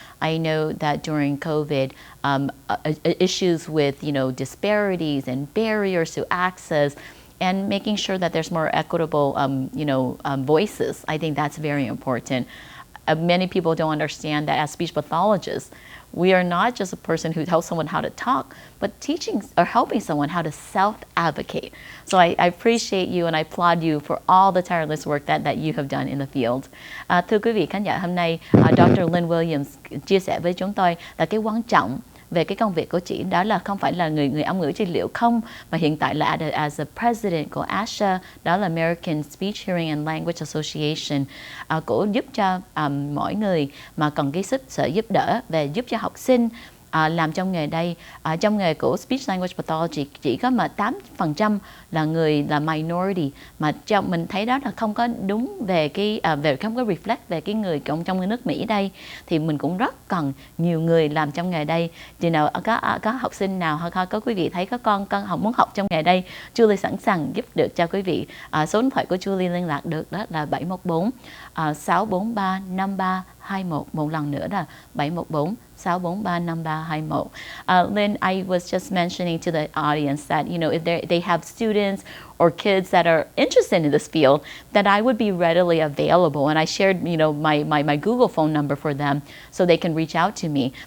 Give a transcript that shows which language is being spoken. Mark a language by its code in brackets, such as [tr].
[en] I know that during COVID, issues with disparities and barriers to access, and making sure that there's more equitable voices. I think that's very important. many people don't understand that as speech pathologists, we are not just a person who tells someone how to talk, but teaching or helping someone how to self-advocate. So I appreciate you and I applaud you for all the tireless work that you have done in the field. [vi] Thưa quý vị khán giả, hôm nay Dr. Lynn Williams chia sẻ với chúng tôi là cái quan trọng về cái công việc của chị, đó là không phải là người Âm ngữ trị liệu không, mà hiện tại là [en] as a president [vi] của ASHA, đó là American Speech Hearing and Language Association, cũng giúp cho mỗi người mà cần cái sự giúp đỡ về giúp cho học sinh làm trong nghề đây. Trong nghề của Speech Language Pathology chỉ có mà 8% là người là minority, mà mình thấy đó là không có đúng về cái không có reflect về cái người trong nước Mỹ đây, thì mình cũng rất cần nhiều người làm trong nghề đây. Thì nào có học sinh nào hoặc có quý vị thấy có con muốn học trong nghề đây, Julie sẵn sàng giúp được cho quý vị. Số điện thoại của Julie liên lạc được đó là 714 643 5321. Một lần nữa là 714 643 5321. [en] Lynn, I was just mentioning to the audience that, you know, if they have students or kids that are interested in this field, that I would be readily available. And I shared, you know, my Google phone number for them so they can reach out to me.